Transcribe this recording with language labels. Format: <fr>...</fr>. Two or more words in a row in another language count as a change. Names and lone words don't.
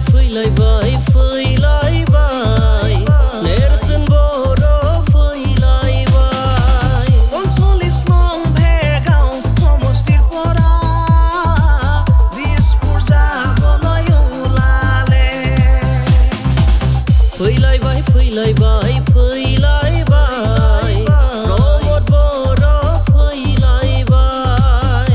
<brx>फैलायबाय फैलायबाय नेरसोन बर' फैलायबाय</brx> <as>39 नं भेरगाव समष्टिर পৰা দিছপুৰ যাবলৈ ওলালে</as> <brx>फैलायबाय फैलायबाय फैलायबाय प्रमद बर' फैलायबाय</brx>